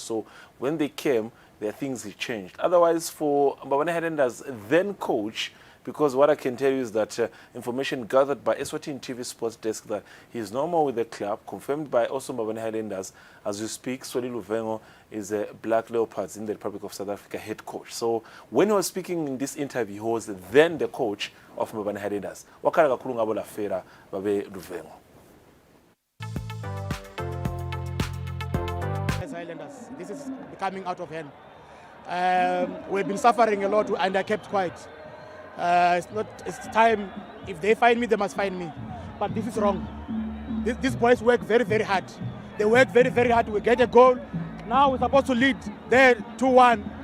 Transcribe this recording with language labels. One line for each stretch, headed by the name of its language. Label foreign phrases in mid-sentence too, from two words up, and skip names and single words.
English: So when they came, their things changed. Otherwise, for Mbabane Highlanders then coach, because what I can tell you is that information gathered by Eswatini TV Sports Desk that he is no more with the club, confirmed by also Mbabane Highlanders. As you speak, Swali Luvengo is a Black Leopards in the Republic of South Africa head coach. So when he was speaking in this interview, he was then the coach of Mbabane Highlanders.
Swati: Wakala kakhulu ngabo la fera babe Luvengo.
English: Highlanders. This is coming out of hand. We've been suffering a lot and I kept quiet. It's time, if they find me, they must find me. But this is wrong. These boys work very, very hard. They work very, very hard. We get a goal. Now we're supposed to lead there 2-1.